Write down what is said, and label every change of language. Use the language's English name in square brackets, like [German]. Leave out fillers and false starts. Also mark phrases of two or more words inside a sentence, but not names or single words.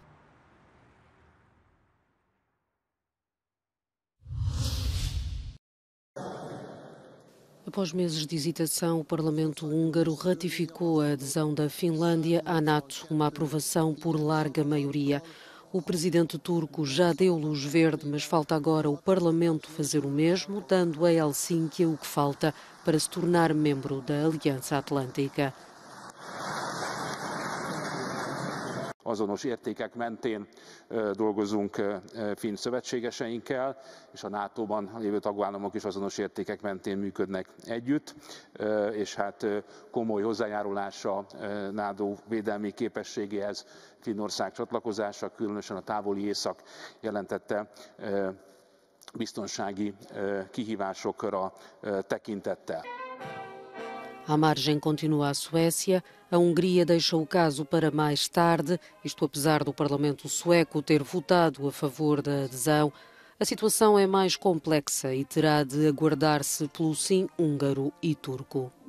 [Portuguese] Após meses de hesitação, o Parlamento húngaro ratificou a adesão da Finlândia à NATO, uma aprovação por larga maioria. O presidente turco já deu luz verde, mas falta agora o Parlamento fazer o mesmo, dando a Helsínquia o que falta para se tornar membro da Aliança Atlântica. [Hungarian] Azonos értékek mentén dolgozunk finn szövetségeseinkkel, és a NATO-ban lévő tagállamok is azonos értékek mentén működnek együtt, és hát komoly hozzájárulása NATO védelmi képességéhez Finnország csatlakozása, különösen a távoli észak jelentette biztonsági kihívásokra tekintettel. [Portuguese] À margem continua a Suécia. A Hungria deixa o caso para mais tarde, isto apesar do Parlamento sueco ter votado a favor da adesão. A situação é mais complexa e terá de aguardar-se pelo sim húngaro e turco.